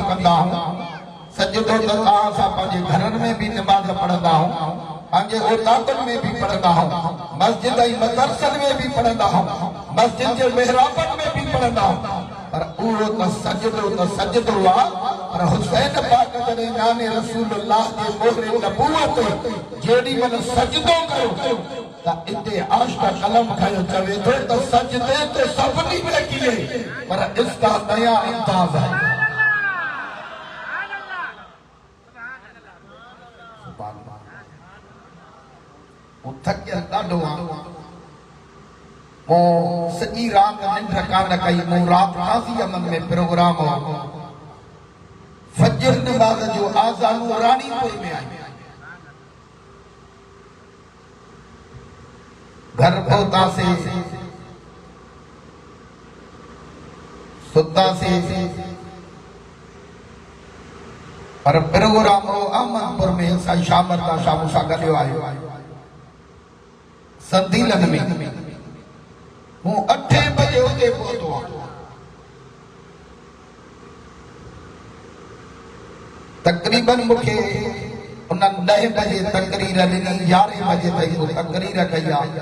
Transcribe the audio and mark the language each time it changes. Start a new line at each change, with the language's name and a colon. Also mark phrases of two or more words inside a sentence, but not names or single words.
Sindhi: कंदा आहियूं सजदो त तव्हां असां पंहिंजे घरनि में भी नमाज पढ़ंदा आहियूं पंहिंजे औलादनि में भी पढ़ंदा आहियूं मस्जिद ऐं मदरसनि में भी पढ़ंदा आहियूं मस्जिद जे मेहराबनि में भी पढ़ंदा आहियूं पर उहो त सजदो आहे पर हुसैन पाक जॾहिं नाने रसूलुल्लाह जे मोहरे नबूवत जेॾी महिल सजदो कयो त इते आश्क कलम खयो चवे थो त सजदे ते सभिनी में किले
Urdu: پر اس کا نیا انداز ہے.
Sindhi: थकियल ॾाढो आहे मूं सॼी रात निंड कान कई मूं रात काज़ी अमन में प्रोग्राम हो फजर नमाज जो आज़ान रानीपुर में आई घर पहुता से सुता से पर प्रोग्राम हो अहमदपुर में साईं शामरदा शाह मूंसां गॾु आयो संदीलन में हूं 8 बजे उते पहुतो आहियां। तकरीबन मुखे उन्हनि 10 बजे तकरीर ॾिनी, 11 बजे ताईं तकरीर कई आहे।